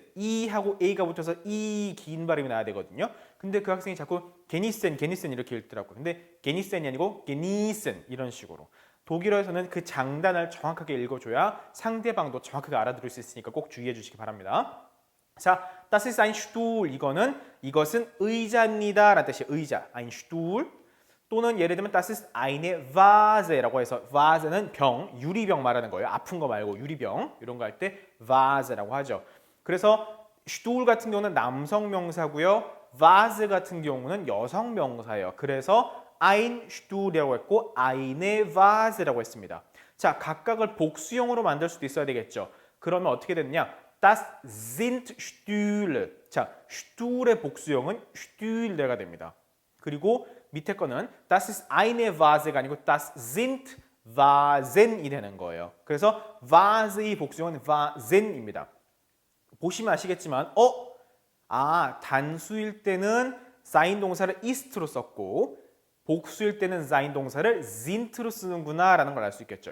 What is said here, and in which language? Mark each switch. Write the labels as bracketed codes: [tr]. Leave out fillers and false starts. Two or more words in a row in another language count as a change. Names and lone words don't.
[ko] E하고 A가 붙어서 이 긴 발음이 나야 되거든요. 근데 그 학생이 자꾸 genießen 이렇게 읽더라고요. 근데 genießen이 아니고 genießen 이런 식으로. 독일어에서는 그 장단을 정확하게 읽어줘야 상대방도 정확하게 알아들을 수 있으니까 꼭 주의해 주시기 바랍니다. 자, [de] das ist ein Stuhl. [ko] 이것은 의자입니다. 라는 뜻이에요. 의자. [de] ein Stuhl. [ko] 또는 예를 들면 [de] das ist eine Vase [ko] 라고 해서 Vase는 병, 유리병 말하는 거예요. 아픈 거 말고 유리병. 이런 거 할 때 Vase라고 하죠. 그래서 Stuhl 같은 경우는 남성 명사고요. Vase 같은 경우는 여성 명사예요. 그래서 [de] ein Stuhl [ko] 이라고 했고 [de] eine Vase [ko] 라고 했습니다. 자, 각각을 복수형으로 만들 수도 있어야 되겠죠. 그러면 어떻게 됐냐? [de] Das sind Stühle. [ko] 자, Stuhl의 복수형은 Stühle가 됩니다. 그리고 밑에 거는 [de] Das ist eine Vase [ko] 가 아니고 [de] Das sind Vasen [ko] 이 되는 거예요. 그래서 Vase의 복수형은 Vasen입니다. 보시면 아시겠지만, 단수일 때는 sein 동사를 ist로 썼고 복수일 때는 sein 동사를 sind로 쓰는구나 라는 걸 알 수 있겠죠.